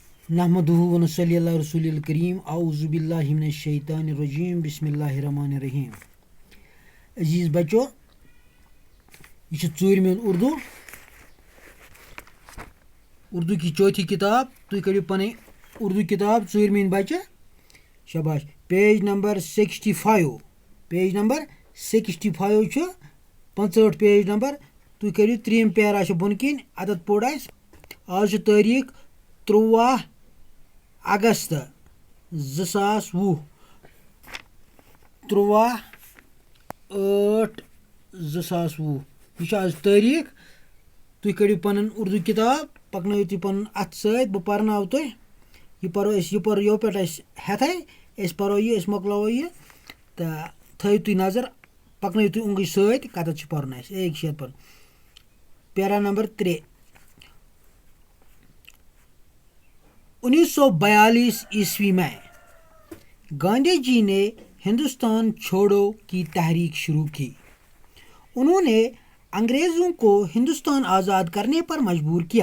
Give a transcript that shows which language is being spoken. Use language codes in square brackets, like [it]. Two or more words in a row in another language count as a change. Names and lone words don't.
[ar] نحمدہ و نصلی علی رسول الکریم اعوذ باللہ من الشیطان الرجیم بسم اللہ الرحمن الرحیم. [ur] عزیز بچو یہ ژوٗرمین اردو کی چوتھی کتاب. [ks] تُہۍ کٔڑِو پنٕنۍ اردو کتاب ژوٗرمین بچہ. شاباش. [en] page number [ks] 65 چھُ 65 [en] page number. [ks] تُہۍ کٔرِو 3 پیرا چھُ بۄن کِنۍ عدد پوٚر اَسہِ. آز چھُ تٲریٖخ 13 اگست 2020. 13/8/2020 یہ چھُ آز تٲریٖخ. تُہۍ کٔڑِو پنٕنۍ اردو کتاب پکنٲیِو تُہۍ پنُن اَتھٕ سۭتۍ. بہٕ پرناوٕ تۄہہِ. یہِ پرو أسۍ یہِ پرو یو پٮ۪ٹھ اَسہِ ہٮ۪تھَے أسۍ پرو یہِ أسۍ مۄکلاوو یہِ تہٕ تھٲیِو تُہۍ نظر. پکنٲیِو تُہۍ اونٛگٕج سۭتۍ کتٮ۪تھ چھُ پرُن اَسہِ. [ur] ایک شیت پر پیرا نمبر 3. 1942 عیسوی میں گاندھی جی نے ہندوستان چھوڑو کی تحریک شروع کی. انہوں نے انگریزوں کو ہندوستان آزاد کرنے پر مجبور کیا.